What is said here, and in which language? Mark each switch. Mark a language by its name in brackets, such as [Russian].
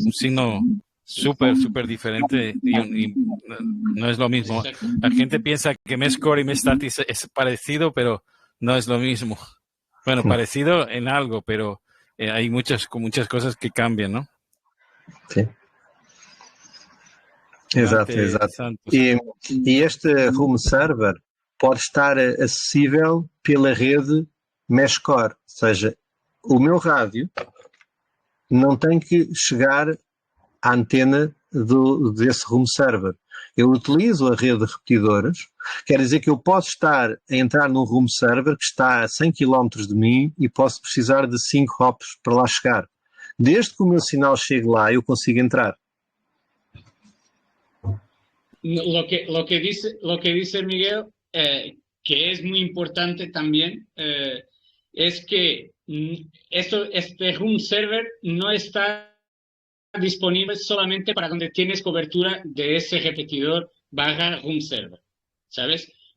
[Spanish] Un signo súper diferente y no es lo mismo. La gente piensa que Meshcore y Mestasti es parecido, pero no es lo mismo. Bueno, parecido en algo, pero hay muchas cosas que cambian, ¿no? [Portuguese] Sim. Exato. E este room server pode estar acessível pela rede Meshcore, ou seja, o meu rádio não tem que chegar à antena desse room server. Eu utilizo a rede de repetidores, quer dizer que eu posso estar a entrar num room server que está a 100 km de mim e posso precisar de 5 hops para lá chegar. Desde que o meu sinal chegue lá, eu consigo entrar. [Spanish] Lo que dice Miguel, que es muy importante también, es que este room server no está disponible solamente para donde tienes cobertura de ese repetidor / room server, ¿sabes?